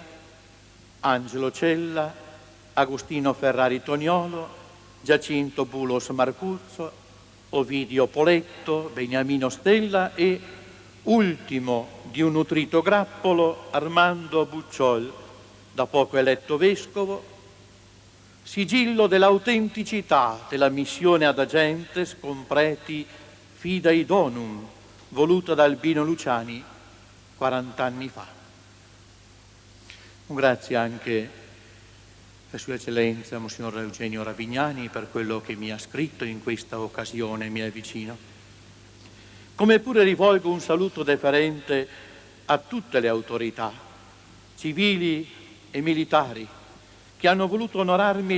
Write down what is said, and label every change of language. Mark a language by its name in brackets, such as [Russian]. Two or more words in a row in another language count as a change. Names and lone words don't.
[Italian] Angelo Cella, Agostino Ferrari Toniolo, Giacinto Bulos Marcuzzo, Ovidio Poletto, Beniamino Stella e, ultimo di un nutrito grappolo, Armando Bucciol, da poco eletto vescovo, sigillo dell'autenticità della missione [Latin] ad agentes [Italian] con preti [Latin] Fidei Donum, [Italian] voluta da Albino Luciani 40 anni fa. Un grazie anche a Sua Eccellenza Monsignor Eugenio Ravignani per quello che mi ha scritto in questa occasione, mi è vicino. Come pure rivolgo un saluto deferente a tutte le autorità, civili e militari, che hanno voluto onorarmi